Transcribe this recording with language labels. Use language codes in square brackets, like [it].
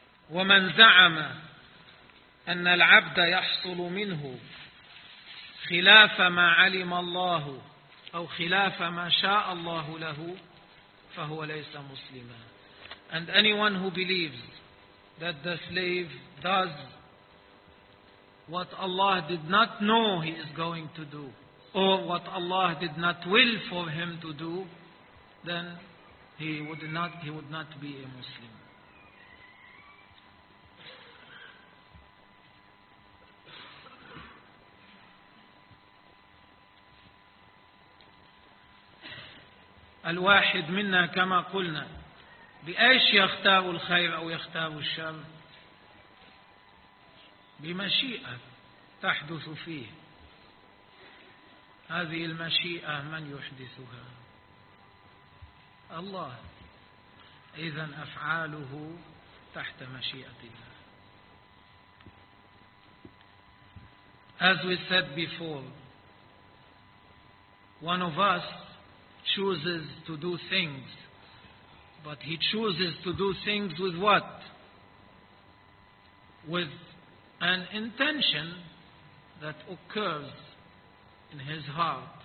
[ar] ومن زعم أن العبد يحصل منه خلاف ما علم الله أو خلاف ما شاء الله له فهو ليس مسلما. [en] And anyone who believes that the slave does what Allah did not know he is going to do, or what Allah did not will for him to do, then he would not be a Muslim. [ar] الواحد منا كما قلنا بأيش يختار الخير أو يختار الشر؟ بمشيئة تحدث فيه. هذه المشيئة من يحدثها؟ الله. إذن أفعاله تحت مشيئة الله. [en] As we said before, one of us chooses to do things, but he chooses to do things with what? With an intention that occurs in his heart.